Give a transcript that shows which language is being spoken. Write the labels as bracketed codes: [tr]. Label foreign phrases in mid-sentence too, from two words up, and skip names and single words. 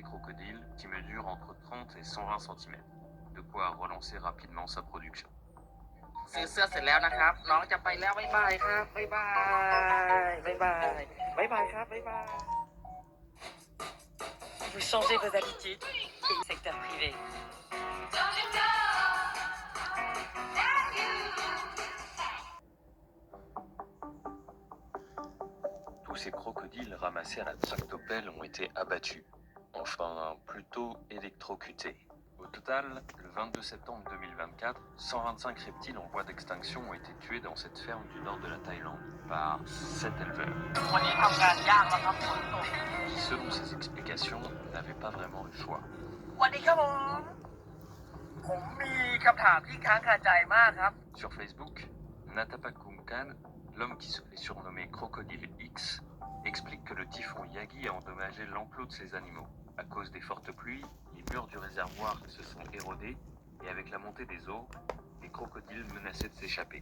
[fr] crocodile qui mesure entre 30 et 120 cm. De quoi relancer rapidement sa production. [th] ซื้อเสื้อเสร็จแล้วนะครับน้องจะไปแล้วบ๊ายบายครับบ๊ายบายบ๊ายบายบ๊ายบายครับบ๊ายบาย [fr] Vous changez vos habitudes et le secteur privé. Tous ces crocodiles ramassés à la tractopelle ont été abattus, enfin plutôt électrocutés. Au total, le 22 septembre 2024, 125 reptiles en voie d'extinction ont été tués dans cette ferme du nord de la Thaïlande par 7 éleveurs. [th] วันนี้ทำงานยากแล้วครับฝนตก [fr] Qui, selon ces explications, n'avaient pas vraiment le choix. [th] วันนี้ครับผมมีคำถามที่ค้างคาใจมากครับ [fr] Sur Facebook, Natapak Kumkan, l'homme qui se fait surnommer Crocodile X, explique que le typhon Yagi a endommagé l'enclos de ces animaux. À cause des fortes pluies, les murs du réservoir se sont érodés et avec la montée des eaux, les crocodiles menaçaient de s'échapper.